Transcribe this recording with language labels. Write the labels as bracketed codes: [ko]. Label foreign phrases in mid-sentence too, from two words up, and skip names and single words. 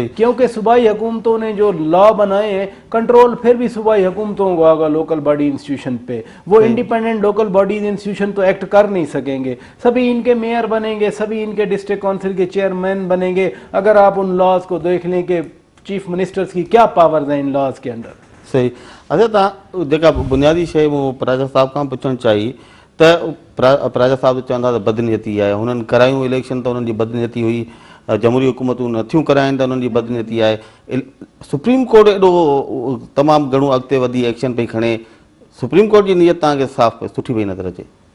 [ur] کیونکہ صوبائی حکومتوں نے جو لا بنائے ہیں, کنٹرول پھر بھی صوبائی حکومتوں کو ہوگا [en] local body institution [ur] پہ. وہ [en] independent local bodies institution [ur] تو ایکٹ کر نہیں سکیں گے. سبھی ان کے میئر بنیں گے, سبھی ان کے [en] district council [ur] کے چیئرمین بنیں گے. اگر آپ ان لاز کو دیکھ لیں کہ [en] chief ministers [ur] کی کیا پاورز ہیں ان لاز کے اندر. صحیح. اچھا, [sd] तव्हां जेका बुनियादी शइ मूं प्राजा साहिब खां पुछणु चाही त प्राजा साहिब चवंदा त बदनीयती आहे, हुननि करायूं इलेक्शन त हुननि जी बदनीयती हुई, जमहूरी हुकूमतूं नथियूं कराइनि त हुननि जी बदनीयती आहे. सुप्रीम कोर्ट एॾो तमामु घणो अॻिते वधी एक्शन पई खणे, सुप्रीम कोर्ट जी नीयत तव्हांखे साफ़ सुठी पई नज़र अचे.